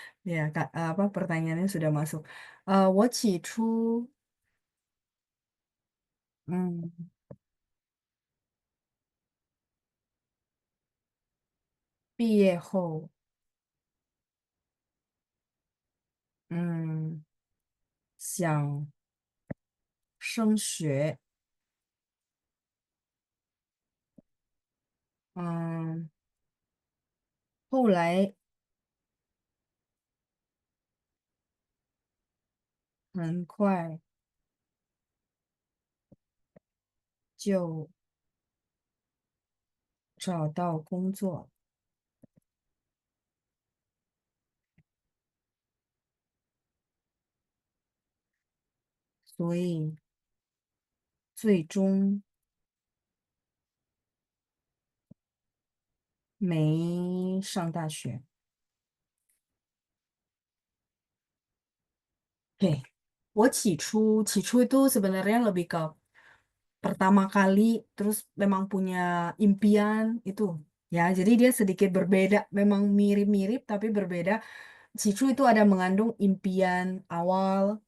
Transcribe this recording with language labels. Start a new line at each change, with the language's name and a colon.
Indonesian: Ya, Kak, apa pertanyaannya sudah masuk.
Chinese: 我起初嗯毕业后嗯想升学嗯后来很快就找到工作，所以最终没上大学。
Indonesian: Oke, 我起初 itu sebenarnya lebih ke pertama kali terus memang punya impian itu ya. Jadi dia sedikit berbeda, memang mirip-mirip tapi berbeda. Cicu itu ada mengandung impian awal